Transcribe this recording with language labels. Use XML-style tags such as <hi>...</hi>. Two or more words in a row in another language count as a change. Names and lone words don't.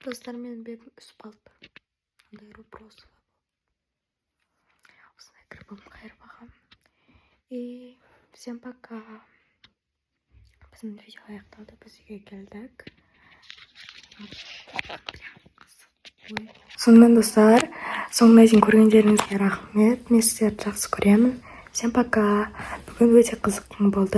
<kk>достар, менің бетім үсіп қалды. Андай вопрос. Осындай кірбім қайыр бағам.</kk> <ru>И всем пока.</ru> <kk>Біздің видео аяқталды, біз үйге келдік. Сонымен достар, соңына дейін көргендеріңізге рахмет. Мен сіздерді жақсы көремін.</kk> <ru>Всем пока.</ru> <kk>Бүгін өте қызық болды.</kk>